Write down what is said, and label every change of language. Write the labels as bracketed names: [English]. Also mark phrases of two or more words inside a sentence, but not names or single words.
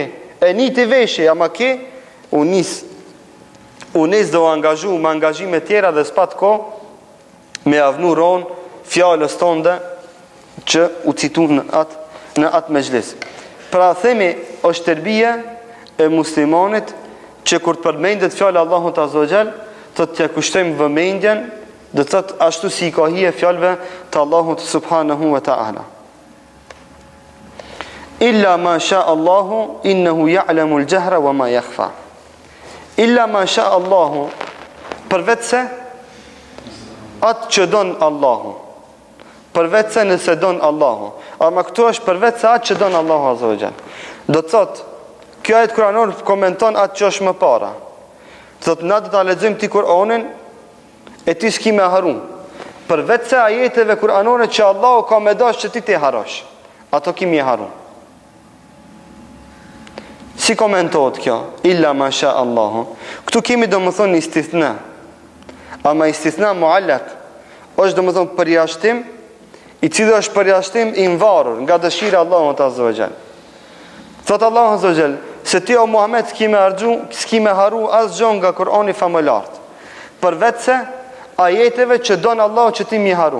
[Albanian] E një të veshi ama ke, u nis do angazhu me angazhime tjera dhe s'pat ko me avnu ron fjalës tonde që u citu në atë mezhlis. Pra themi është tërbije e muslimanit që kur të përmendet fjala Allahut [Arabic] عز وجل, [Albanian] të t'ja kushtojmë vëmendjen, dhe të thotë ashtu si i ka hije fjalëve të Allahut [Arabic] سبحانه وتعالى. إلا ما شاء الله إنه يعلم الجهر وما يخفى. إلا ما شاء الله, [Albanian] përveç se atë që don Allahu. Përveç se nëse don Allahu. Ama këtu është përveç se atë që don Allahu [Arabic] عز وجل. [Albanian] Do të thotë, kjo ajet kuranor komenton atë që është më para. Thotë na do ta lexojmë ti Kur'anin e ti s'ki me harun. Përveç se ajeteve kuranore që Allahu ka me dash që ti te harosh. Ato kimi e harun. Si komentohet kjo? [Arabic] إلا ما شاء الله. [Albanian] Këtu kemi do më thonë istithna. Ama [Arabic] استثناء معلق [Albanian] është domethënë përjashtim, i cili është përjashtim i varur nga dëshira e Allahut [Arabic] عز وجل. [Albanian] Thot Allahu [Arabic] عز وجل, [Albanian] se ti o Muhammed s'ki me haru asgjë nga Kur'ani famëlart, përveç se ajeteve që don Allahu që ti mi haru.